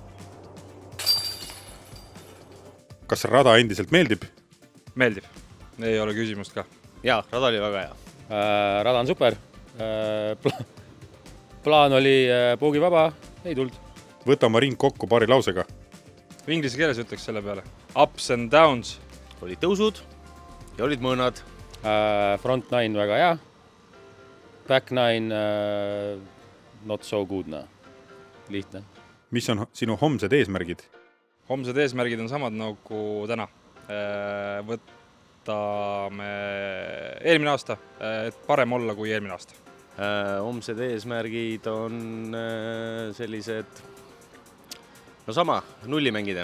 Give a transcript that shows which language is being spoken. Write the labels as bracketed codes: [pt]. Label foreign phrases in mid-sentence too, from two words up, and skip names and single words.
[et] Kas rada endiselt meeldib? Meeldib. Ei ole küsimust ka. Jaa, rada oli väga hea. Rada on super. Plaan oli poogi vaba, ei tulnud. Võta oma ring kokku paari lausega. Inglise keeles ütleks selle peale. [en] Ups and downs. [et] Olid tõusud ja olid mõõnad. Front 9 väga hea. [en] Back 9 not so good. [et] Lihtne. Mis on sinu homsed eesmärgid? Homsed eesmärgid on samad nagu täna. Võtame eelmine aasta, et parem olla kui eelmine aasta. Homsed eesmärgid on sellised, sama, nulli mängida.